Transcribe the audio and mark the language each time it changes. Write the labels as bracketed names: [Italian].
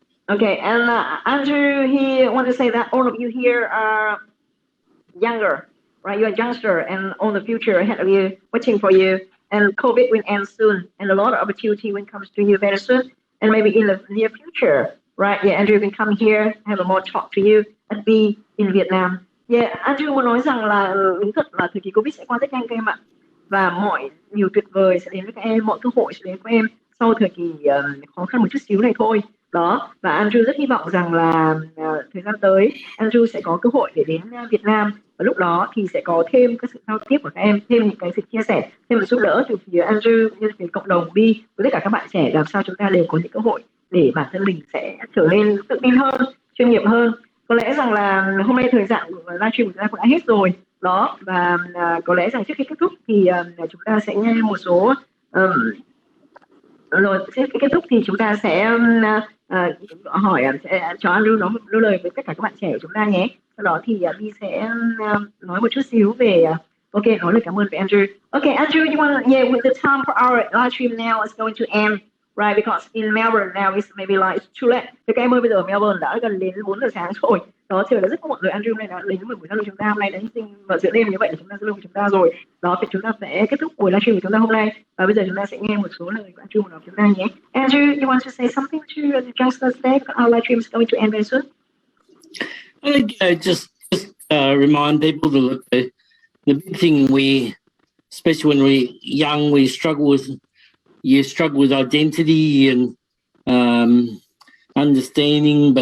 [English] Okay, and Andrew, he wants to say that all of you here are younger, right? You're a youngster, and all the future ahead of you, waiting for you, and COVID will end soon, and a lot of opportunity will come to you very soon, and maybe in the near future, right? Yeah, Andrew can come here, have a more talk to you, and be in Vietnam. [Vietnamese] Yeah, Andrew muốn nói rằng là đúng thật là thời kỳ Covid sẽ qua rất nhanh các em ạ, và mọi điều tuyệt vời sẽ đến với các em, mọi cơ hội sẽ đến với các em sau thời kỳ khó khăn một chút xíu này thôi. Đó, và Andrew rất hy vọng rằng là thời gian tới Andrew sẽ có cơ hội để đến Việt Nam, và lúc đó thì sẽ có thêm các sự giao tiếp của các em, thêm những cái sự chia sẻ, thêm một giúp đỡ từ phía Andrew, như phía cộng đồng Bi với tất cả các bạn trẻ, làm sao chúng ta đều có những cơ hội để bản thân mình sẽ trở nên tự tin hơn, chuyên nghiệp hơn. Có lẽ rằng là hôm nay thời gian của livestream của chúng ta cũng đã hết rồi đó, và có lẽ rằng trước khi kết thúc thì chúng ta sẽ nghe một số rồi trước khi kết thúc thì chúng ta sẽ hỏi sẽ cho Andrew nói một đôi lời với tất cả các bạn trẻ của chúng ta nhé. Sau đó thì Bi sẽ nói một chút xíu về nói lời cảm ơn với Andrew. [English] Okay, Andrew, you want with the time for our live stream now is going to end, right? Because in Melbourne now it's maybe like it's too late. [Vietnamese] Thì các em ơi, bây giờ Melbourne đã gần đến 4 giờ sáng rồi. Đó, trời đã rất muộn rồi. Andrew này đã đến với buổi giao lưu chúng ta hôm nay, đã hy sinh vào giữa đêm như vậy để chúng ta giao lưu với chúng ta rồi. Đó, thì chúng ta sẽ kết thúc buổi livestream của chúng ta hôm nay. Và bây giờ chúng ta sẽ nghe một số lời của Andrew của chúng ta nhé. [English] Andrew, you want to say something to the youngsters today? Our livestream is going to end very soon. I think just remind people to look at the big thing especially when we're young, you struggle with identity and understanding.